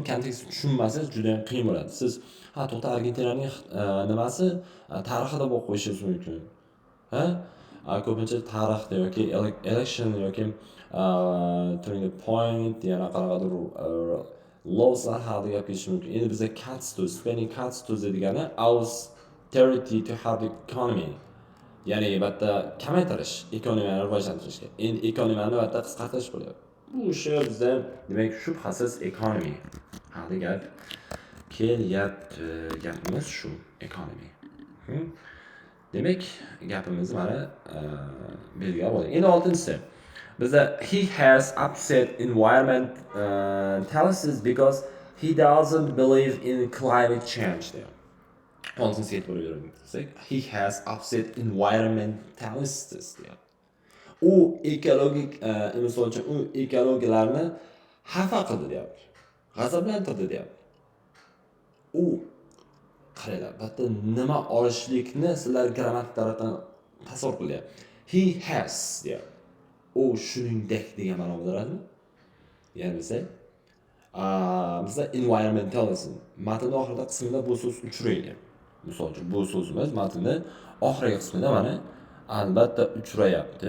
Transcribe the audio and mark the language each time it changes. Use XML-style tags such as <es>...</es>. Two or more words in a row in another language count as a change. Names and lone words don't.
<uz>Kontekst tushunmasangiz juda ham qiyin bo'ladi. Siz to'g'ri Argentinaning nimasi tarixida bo'lib qo'yishingiz mumkin. Ko'pincha tarixda yoki election yoki</uz> <en>turning point</en> <uz>yana qanaqadir lawslar haqida gap ketishi mumkin. Endi bizda</uz> <en>cuts to spending cuts to degani austerity to help the economy.</en> <uz>Ya'ni bitta kamaytirish, ekonomiyani rivojlantirishga. Endi ekonomiyani bitta qisqartirish bo'lyapti. Bu o'sha bizda demak shubhasiz economy haqida gap kelyapti. Gapimiz shu economy. Demak, gapimizni mana belgilab oling. Endi 6-si.</uz> <en>Bizda he has upset environmentalists because he doesn't believe in climate change deyapti.</en> <uz>6-si yetib o'raversak,</uz> <en>he has upset environmentalists deyapti.</en> <uz>U ekologik misol uchun u ekologiyalarni xafa qildi deyapti. G'azablantirdi deyapti. U qaranglar, bitta nima olishlikni sizlar grammatik tarafdan tasavvur qilyapti.</uz> <en>He has deyapti.</en> <uz>U shuningdek degan ma'no bildiradimi? Ya'ni bizda environmentalism matn oxirida qismida bu so'z uchraydi. Misol uchun bu so'zimiz matnning oxirgi qismida mana albatta uchrayapti.</uz>